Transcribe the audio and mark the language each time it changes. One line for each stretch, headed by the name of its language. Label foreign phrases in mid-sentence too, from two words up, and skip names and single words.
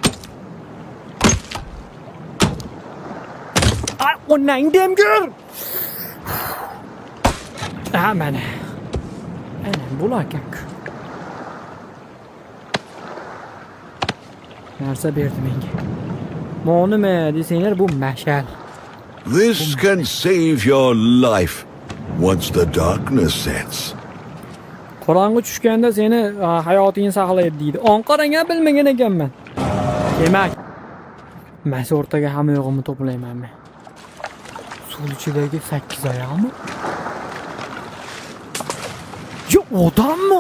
Uzbek: Ay, onang demgir. Mana. Ana bo'lakan-ku. Narsa berdi menga. Nima desanglar bu mashal.
English: This can save your life once the darkness sets.
Uzbek: Qorong'i tushganda seni hayotingni saqlaydi deydi. Onqarang ham bilmagan ekanman. Demak, masa o'rtaga hamma yo'g'imni to'playman men. Suv ichidagi 8 oyoqmi? Yo, odammi?